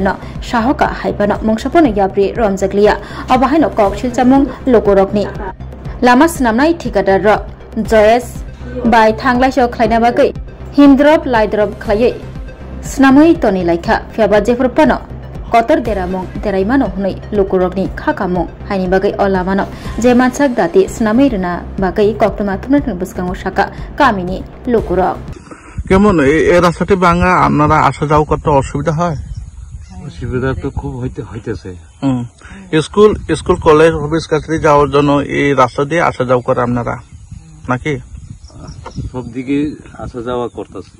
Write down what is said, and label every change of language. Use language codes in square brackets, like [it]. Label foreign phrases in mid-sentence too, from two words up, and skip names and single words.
[trp] no sahoka haipano mungsapono yapri romjakliya abahaino kok silchamung lukurokni lama snamnai thikadar ro joyes bai thanglaiso khlaina bagai himdrop laidrop khlaiye snamoi toni laikha fiaba jefurpano kotor deramong deraimano hunai lukurokni khakamong haini bagai olamano je mansak dati snamai runa bagai koktuma thumna buskango saka kamini lukurok [bn] কেমন এই রাস্তাটি ভাঙা আপনারা আসা যাওয়া করতে অসুবিধা হয়? অসুবিধা তো খুব হইতেছে। [en] school school college office [bn] কাছারি যাওয়ার জন্য এই রাস্তা দিয়ে আসা যাওয়া করে আপনারা নাকি? সব দিকে আসা যাওয়া করতেছি